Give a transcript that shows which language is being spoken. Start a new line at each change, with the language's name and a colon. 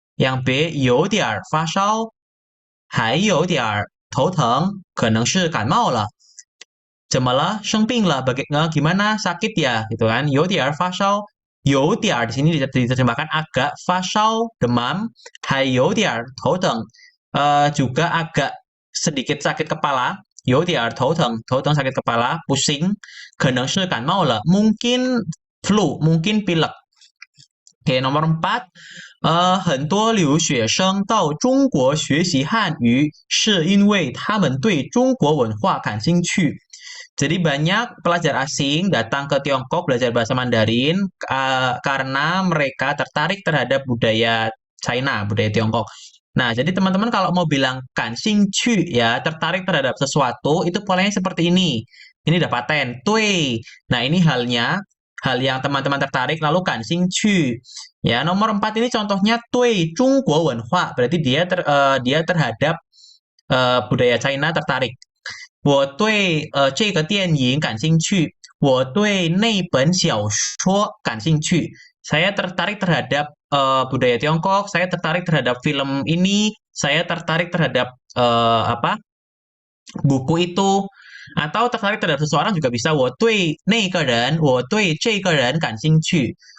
Indonesian: Yang B
Chinese: 有点发烧，还有点头疼，可能是感冒了。怎么了？生病了？
Indonesian: Gimana? Sakit ya? Gitu kan?
Chinese: 有点发烧，有点
Indonesian: di sini diterjemahkan agak,
Chinese: 发烧
Indonesian: demam,
Chinese: 还有点头疼
Indonesian: juga agak sedikit sakit kepala,
Chinese: 有点头疼
Indonesian: sakit kepala, pusing,
Chinese: 可能是感冒了
Indonesian: mungkin flu, mungkin pilek. Oke, nomor 4,
Chinese: 很多留学生到中国学习汉语是因为他们对中国文化感兴趣.
Indonesian: Jadi banyak pelajar asing datang ke Tiongkok belajar bahasa Mandarin karena mereka tertarik terhadap budaya China, budaya Tiongkok. Nah, jadi teman-teman kalau mau bilang kanxingqu ya, tertarik terhadap sesuatu, itu polanya seperti ini. Ini udah paten, tui. Nah, ini hal yang teman-teman tertarik, lalu kanxingqu. Ya, nomor 4 ini contohnya
Chinese: tui Zhongguo wenhua,
Indonesian: berarti dia terhadap budaya China tertarik.
Chinese: 我对这个电影感兴趣，我对那本小说感兴趣。
Indonesian: Saya tertarik terhadap budaya Tiongkok, saya tertarik terhadap film ini, saya tertarik terhadap buku itu, atau tertarik terhadap seseorang juga bisa.
Chinese: 我对那个人，我对这个人感兴趣。